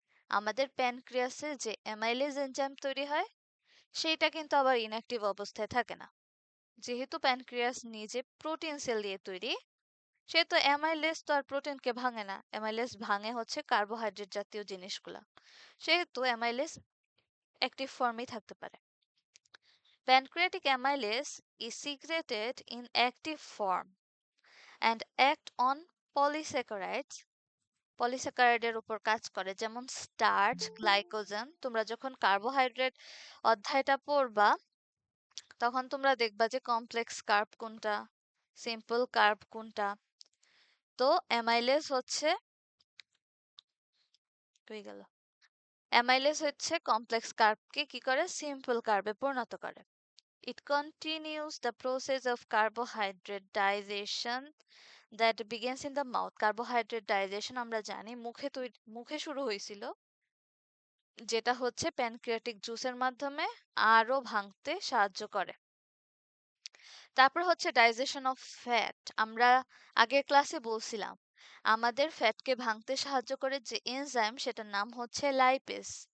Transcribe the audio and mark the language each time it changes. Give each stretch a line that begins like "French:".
Bangla: আমাদের প্যানক্রিয়াসে যে amylase enzyme তৈরি হয়, সেইটা কিন্তু আবার ইনঅ্যাক্টিভ অবস্থায় থাকে না। যেহেতু প্যানক্রিয়াস নিজে প্রোটিন সেল দিয়ে তৈরি, সেহেতু অ্যামাইলেজ তো আর প্রোটিনকে ভাঙে না, অ্যামাইলেজ ভাঙে হচ্ছে কার্বোহাইড্রেট জাতীয় জিনিসগুলা। সেহেতু অ্যামাইলেজ অ্যাক্টিভ ফর্মেই থাকতে পারে।
English: Pancreatic amylase is secreted in active form and act on polysaccharides,
Bangla: পলিস্যাকারাইডের উপর কাজ করে, যেমন স্টার্চ, গ্লাইকোজেন। তোমরা যখন কার্বোহাইড্রেট অধ্যায়টা পড়বা তখন তোমরা দেখবা যে কমপ্লেক্স কার্ব কোনটা, সিম্পল কার্ব কোনটা। তো অ্যামাইলেজ হচ্ছে, কই গেল, অ্যামাইলেজ হচ্ছে কমপ্লেক্স কার্বকে কি করে, সিম্পল কার্বে পরিণত করে।
English: It continues the process of carbohydrate digestion that begins in the mouth.
Bangla: Carbohydrate digestion আমরা জানি মুখে শুরু হয়েছিল, যেটা হচ্ছে প্যানক্রিয়াটিক জুসের মাধ্যমে আরো ভাঙতে সাহায্য করে। তারপর হচ্ছে ডাইজেশন অফ ফ্যাট। আমরা আগের ক্লাসে বলছিলাম আমাদের ফ্যাটকে ভাঙতে সাহায্য করে যে এনজাইম, সেটার নাম হচ্ছে লাইপেজ।